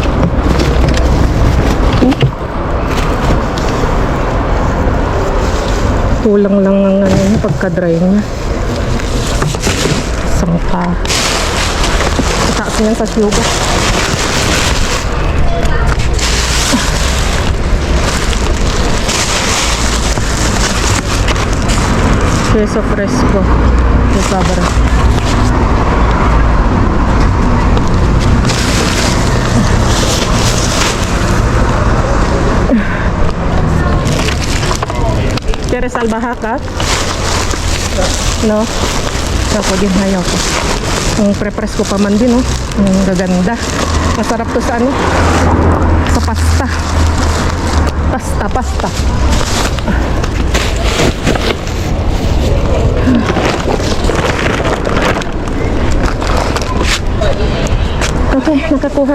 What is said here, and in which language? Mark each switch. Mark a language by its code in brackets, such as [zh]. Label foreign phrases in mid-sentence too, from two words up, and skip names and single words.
[tl] Kulang lang ang ano, pagka-dry niya. Sangka. Mataas niyan sa sugar. [es] Queso fresco. De cabra. ¿Quieres albahaca? No? [tl] Ako din, ayaw ko. Ang pre-press ko pa man din, oh. Ang gaganda. Masarap to sa ano? Sa pasta. Pasta. Okay, nakakuha.